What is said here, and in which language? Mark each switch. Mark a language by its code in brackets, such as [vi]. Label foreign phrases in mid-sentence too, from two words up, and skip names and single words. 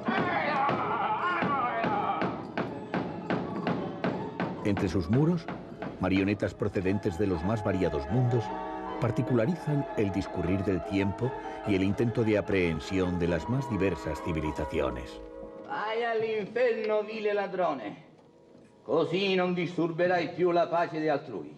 [es] Entre sus muros, marionetas procedentes de los más variados mundos, particularizan el discurrir del tiempo y el intento de aprehensione de las más diversas civilizaciones. [it] Vai all'inferno, vile ladrone, così non disturberai più la pace di altrui.